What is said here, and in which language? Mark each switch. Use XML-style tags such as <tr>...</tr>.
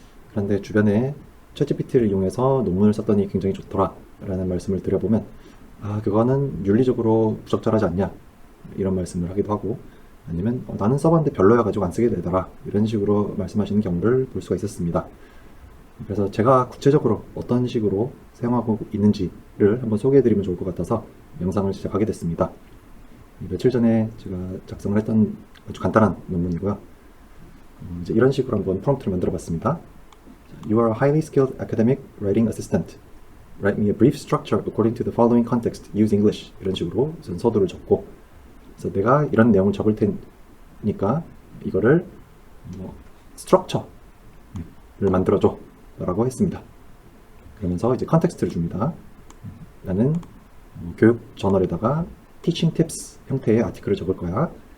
<ko>그런데 주변에 챗GPT를 이용해서 논문을 썼더니 굉장히 좋더라 라는 말씀을 드려보면 그거는 윤리적으로 부적절하지 않냐 이런 말씀을 하기도 하고 아니면 나는 써봤는데 별로야 가지고 안 쓰게 되더라 이런 식으로 말씀하시는 경우를 볼 수가 있었습니다. 그래서 제가 구체적으로 어떤 식으로 사용하고 있는지를 한번 소개해드리면 좋을 것 같아서 영상을 시작하게 됐습니다. 며칠 전에 제가 작성을 했던 아주 간단한 논문이고요. 이제 이런 식으로 한번 프롬프트를 만들어 봤습니다.</ko> <en>You are a highly skilled academic writing assistant. Write me a brief structure according to the following context. Use English.</en> <ko>이런 식으로 우선 서두를 적고 그래서 내가 이런 내용을 적을 테니까 이거를 스트럭처를 만들어줘 라고 했습니다. 그러면서 이제 컨텍스트를 줍니다. 나는 교육 저널에다가</ko> <en>teaching tips</en> <ko>형태의 아티클을 적을 거야.</ko>